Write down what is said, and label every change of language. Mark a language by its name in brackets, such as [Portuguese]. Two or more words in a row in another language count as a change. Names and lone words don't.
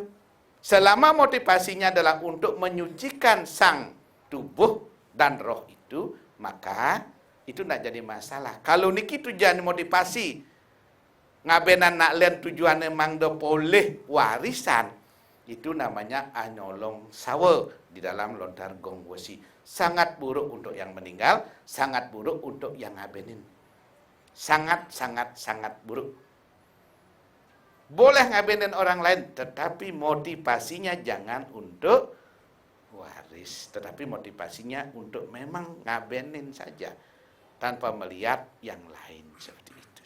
[Indonesian] Selama motivasinya adalah untuk menyucikan sang tubuh dan roh itu, maka itu tidak jadi masalah. Kalau niki tujuan motivasi, [Balinese] ngabenan nak lian [Indonesian] tujuannya mangdo boleh warisan, itu namanya [Balinese] anyolong sawa [Indonesian] di dalam lontar gong wesi. Sangat buruk untuk yang meninggal, sangat buruk untuk yang ngabenin. Sangat buruk. Boleh ngabenin orang lain, tetapi motivasinya jangan untuk waris, tetapi motivasinya untuk memang ngabenin saja, tanpa melihat yang lain seperti itu.